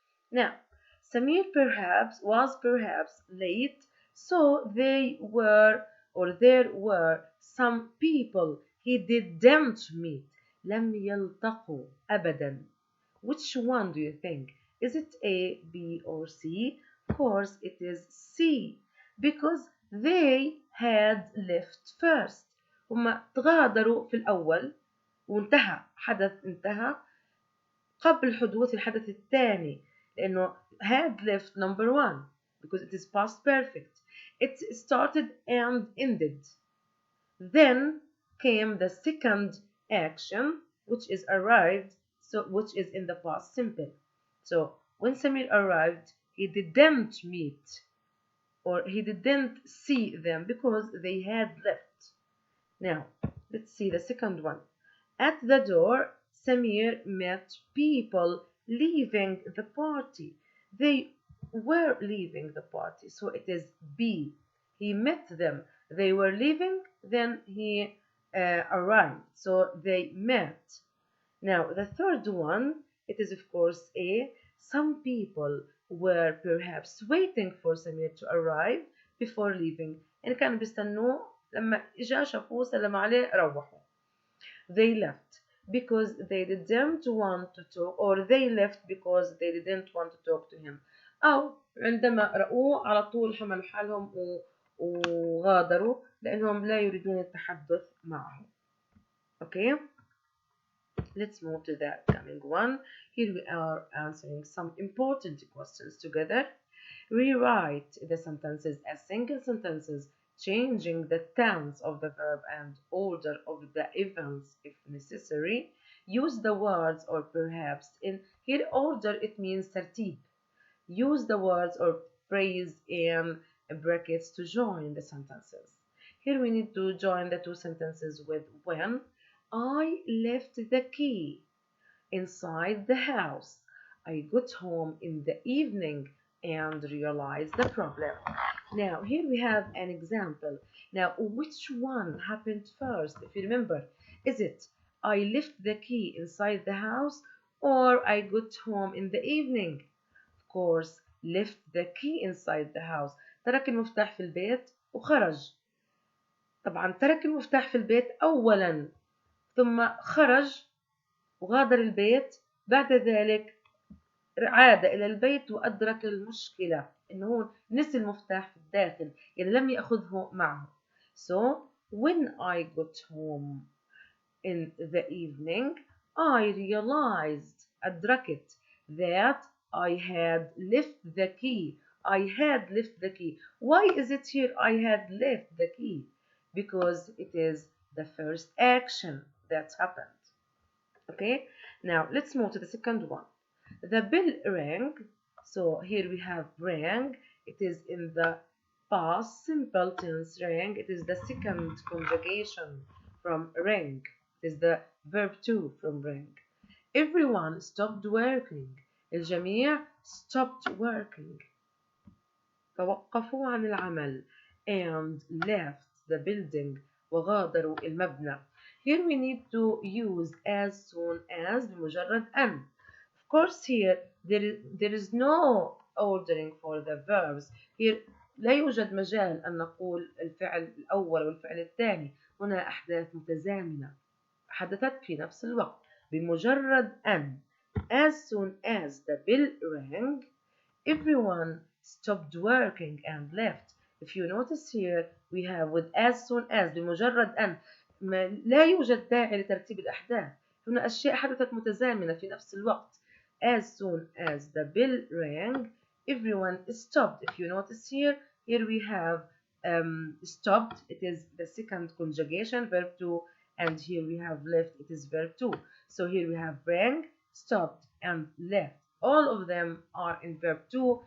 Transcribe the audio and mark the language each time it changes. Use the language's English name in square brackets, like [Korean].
[English] Now, Samir was perhaps late, so they were or there were some people he didn't meet. [Arabic] لم يلتقوا أبدا. [English] Which one do you think? Is it A, B, or C? Of course, it is C, because they had left first. [Arabic] هم تغادروا في الأول وانتهى حدث انتهى قبل حدوث الحدث الثاني لأنه [English] had left number one because it is past perfect. It started and ended. Then came the second action which is arrived, so which is in the past simple. So when Samir arrived, he didn't meet or he didn't see them because they had left. Now, let's see the second one. At the door, Samir met people leaving the party. They were leaving the party, so it is B. He met them. They were leaving, then he arrived, so they met. Now, the third one, it is of course A. Some people were perhaps waiting for Samir to arrive before leaving. [Arabic] يعني كانوا بيستنوه لما إجا شافوه سلم عليه روحوا. [English] They left because they didn't want to talk, or they left because they didn't want to talk to him. [Arabic] أو عندما رأوه على طول حملوا حالهم وغادروا لأنهم لا يريدون التحدث معه. [English] Okay, let's move to the coming one. Here we are answering some important questions together. Rewrite the sentences as single sentences, changing the tense of the verb and order of the events if necessary. Use the words or perhaps in here order, it means ترتيب. Use the words or phrase in brackets to join the sentences. Here we need to join the two sentences with when. I left the key inside the house. I got home in the evening and realized the problem. Now, here we have an example. Now, which one happened first? If you remember, is it I left the key inside the house or I got home in the evening? Of course, left the key inside the house. [Arabic] ترك المفتاح في البيت وخرج. طبعا ترك المفتاح في البيت أولا ثم خرج وغادر البيت. بعد ذلك عاد إلى البيت وأدرك المشكلة إنه هو نسي المفتاح في الداخل، يعني لم يأخذه معه. [English] So when I got home in the evening I realized أدركت that I had left the key. I had left the key. Why is it here I had left the key? Because it is the first action that happened. Okay, now let's move to the second one. The bell rang. So here we have rang. It is in the past simple tense rang. It is the second conjugation from ring. It is the verb to from ring. Everyone stopped working. الجميع stopped working. [Arabic] توقفوا عن العمل [English] and left the building [Arabic] وغادروا المبنى. [English] Here we need to use as soon as [Arabic] بمجرد أن. [English] Of course here there is no ordering for the verbs. [Arabic] Here لا يوجد مجال أن نقول الفعل الأول والفعل الثاني. هنا أحداث متزامنة حدثت في نفس الوقت بمجرد أن. [English] As soon as the bell rang, everyone stopped working and left. If you notice here we have with as soon as [Arabic] بمجرد أن لا يوجد داعي لترتيب الأحداث. هنا أشياء حدثت متزامنة في نفس الوقت. [English] As soon as the bell rang, everyone stopped. If you notice here we have stopped. It is the second conjugation, verb to, and here we have left. It is verb to. So here we have rang, stopped, and left. All of them are in verb to.